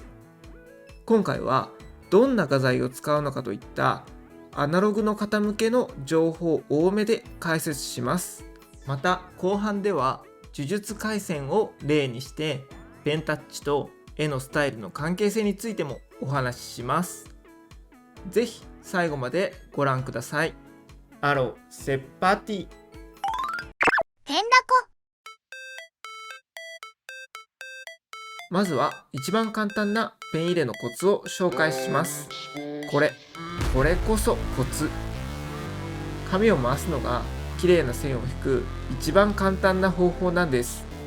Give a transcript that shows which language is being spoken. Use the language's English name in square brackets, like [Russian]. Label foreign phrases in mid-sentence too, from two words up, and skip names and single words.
[Japanese] 今回はどんな画材を使うのかといったアナログの方向けの情報多めで解説します。また後半では呪術廻戦を例にしてペンタッチと絵のスタイルの関係性についてもお話しします。ぜひ最後までご覧ください。 [French] Alors, c'est parti! [Japanese] ペンダコ。まずは一番簡単なペン入れのコツを紹介します。これこそコツ。紙を回すのが綺麗な線を引く一番簡単な方法なんです。